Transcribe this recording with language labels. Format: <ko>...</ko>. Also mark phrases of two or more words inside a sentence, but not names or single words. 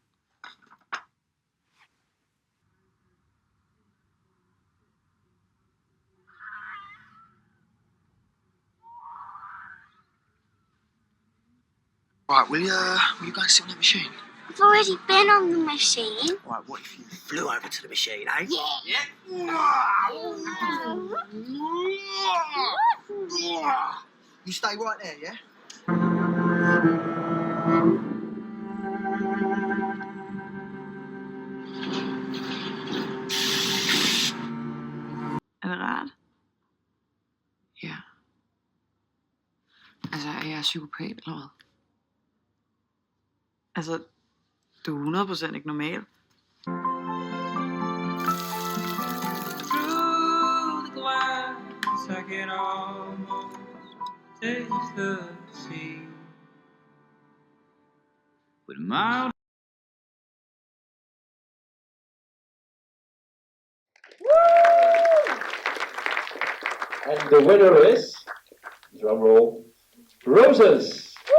<en>Right, will you guys sit on that machine? I've already been on the machine. Right, what if you flew over to the machine, eh? You stay right there, yeah?</en> <da>Inderdaad. Ja. Altså, er jeg psykopat, eller hvad? Altså, du er 100% ikke normal.</da> <en>Through the glass, I can almost taste the sea. With my And the winner is, drum roll, Roses.</en>